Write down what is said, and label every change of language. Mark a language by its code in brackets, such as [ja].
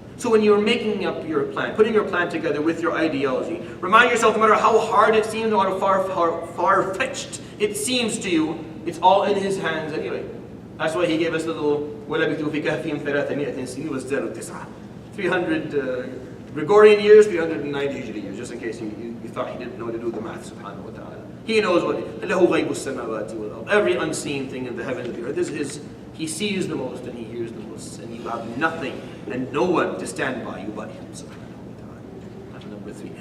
[en] So when you're making up your plan, putting your plan together with your ideology, remind yourself, no matter how hard it seems, no matter how far-fetched it seems to you, it's all in His hands anyway. That's why He gave us the little [ar] وَلَبِثُوا فِي كَهْفِهِمْ 300 سِنِينَ وَازْدَادُوا تِسْعًا. [en] 300 Gregorian years, 390 Hijri years, just in case you thought He didn't know to do the math, subhanahu wa ta'ala. He knows what, [ar] لَهُ غَيْبُ السَّمَاوَاتِ وَالْأَرْضِ. [en] Every unseen thing in the heavens and the earth. This is, He sees the most and He hears the most, and you have nothing and no one to stand by you but Him, subhanahu wa ta'ala. That's number three.